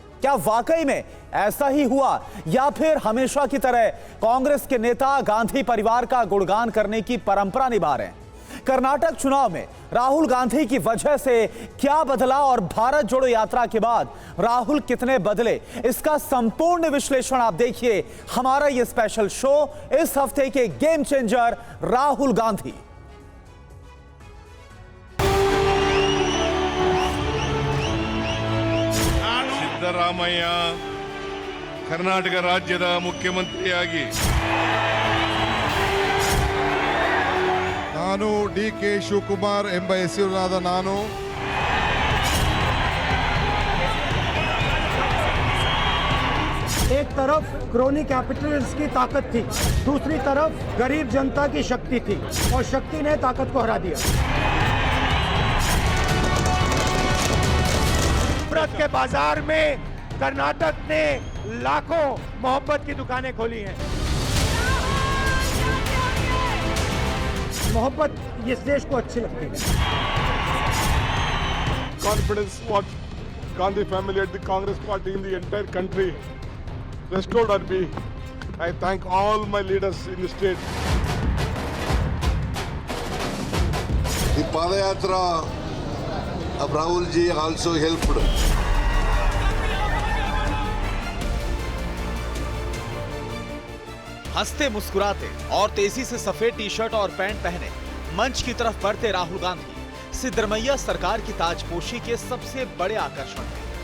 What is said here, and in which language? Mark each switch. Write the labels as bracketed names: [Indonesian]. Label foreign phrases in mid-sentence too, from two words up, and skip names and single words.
[Hindi] क्या वाकई में ऐसा ही हुआ या फिर हमेशा की तरह कांग्रेस के नेता गांधी परिवार का गुणगान करने की परंपरा निभा रहे हैं? कर्नाटक चुनाव में राहुल गांधी की वजह से क्या बदला और भारत जोड़ो यात्रा के बाद राहुल कितने बदले, इसका संपूर्ण विश्लेषण आप देखिए हमारा ये [English] special show, [Hindi] इस हफ्ते के [English] game changer [Hindi] राहुल गांधी। [Kannada] ಸಿದ್ದರಾಮಯ್ಯ ಕರ್ನಾಟಕ ರಾಜ್ಯದ ಮುಖ್ಯಮಂತ್ರಿಯಾಗಿ ನಾನು ಡಿ.ಕೆ. ಶಿವಕುಮಾರ್ ಎಂಬ ಹೆಸರಿನಾದ ನಾನು [Hindi] एक तरफ [English] crony capitalist [Hindi] की ताकत थी, दूसरी तरफ गरीब जनता की शक्ति थी और शक्ति ने ताकत को हरा दिया। भारत के बाजार में कर्नाटक ने लाखों मोहब्बत की दुकानें खोली हैं। मोहब्बत इस देश को अच्छी लगती है। [English] Confidence what Gandhi family at the Congress party in the entire country restored on me. I thank all my leaders in the state. The Padayatra of Rahul ji also helped. [Hindi] हंसते मुस्कुराते और तेजी से सफेद [English] T shirt [Hindi] और पैंट पहने मंच की तरफ बढ़ते राहुल गांधी सिद्धरमैया सरकार की ताजपोशी के सबसे बड़े आकर्षण हैं।